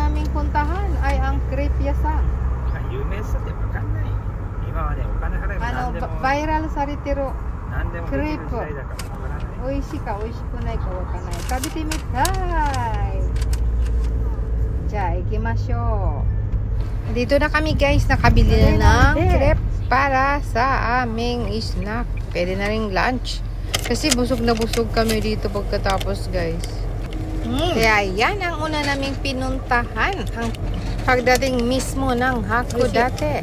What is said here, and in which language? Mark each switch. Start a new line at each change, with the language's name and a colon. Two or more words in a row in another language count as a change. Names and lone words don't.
Filipino: puntahan ay ang Crepe Yasang.
Japanese: 有名さってわかんない。今はね、お金払えば何でも。 viralされてる。何でもできる時代だからわからない。美味しいか美味しくないかわからない。食べてみたい。じゃあ行きましょう。
Filipino: Dito na kami guys, nakabili na ng crepe para sa aming snack. Pwede na ring lunch. Kasi busog na busog kami dito pagkatapos guys. Kaya yan ang una naming pinuntahan. Ang pagdating mismo ng Hakodate.